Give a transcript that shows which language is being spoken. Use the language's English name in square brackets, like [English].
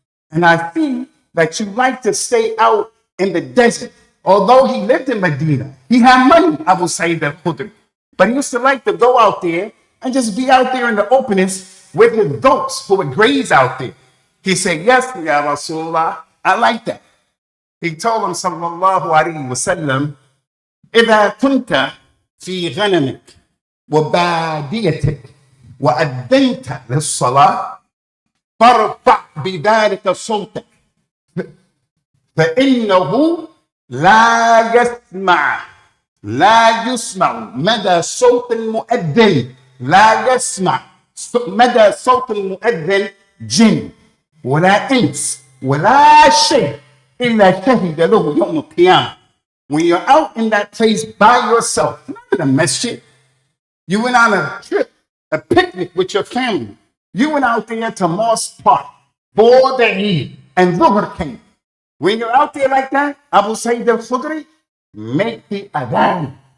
[English] And I see that you like to stay out in the desert. Although he lived in Medina, he had money, Abu Sa'id al-Khudri. But he used to like to go out there and just be out there in the openness with his goats who would graze out there. He said, yes, Ya Rasulullah, I like that. He told him, [Arabic] sallallahu alayhi wa sallam, إِذَا كُنْتَ فِي غَنَمِكَ وَبَادِيَتِكَ وَأَذَّنْتَ لِلصَّلَاةِ فَارْفَعْ بِذَلِكَ صَوْتَكَ فَإِنَّهُ لَا يَسْمَعُ لا يسمع مدى صوت المؤذن لا يسمع مدى صوت المؤذن جن ولا إنس ولا شيء إلا شهد له يوم القيامة. [English] When you're out in that place by yourself, not in a masjid, you went on a trip, a picnic with your family. You went out there to Moss Park for the Eid, and Dhuhr came. When you're out there like that, Abu Sayyid al-Khudri, make the Adhan.